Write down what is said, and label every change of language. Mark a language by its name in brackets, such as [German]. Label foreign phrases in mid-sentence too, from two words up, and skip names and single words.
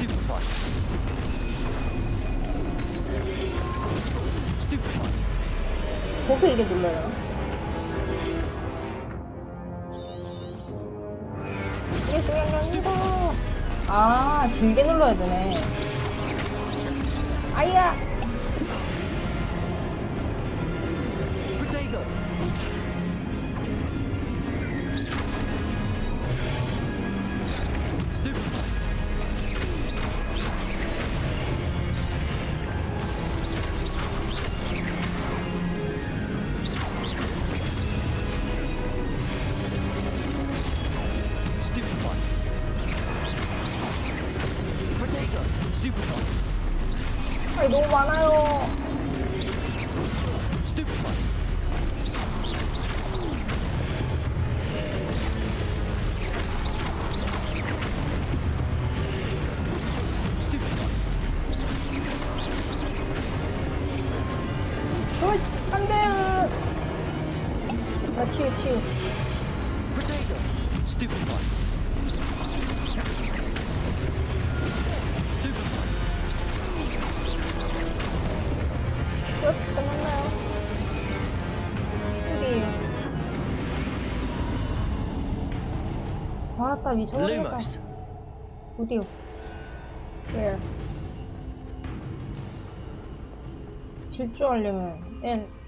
[English] Stupefy. Stupefy. [Korean] 거기 이게 눌러요. 이게 중요한 게 아니다. 아, 길게 눌러야 되네. 아이야! [English] Protego. Stupefy. Stupefy. Protego. Stupefy. [Korean] 아이, 너무 많아요. [English] Stupefy. Stupefy. [Korean] 안 돼! 나 치유. [English] Protego. Stupefy. Stupefy. [Korean] 끝났나요? 여기. 왔다, 미쳐버리겠다. [English] Lumos. [Korean] 어디요? Where? 질주하려면 L?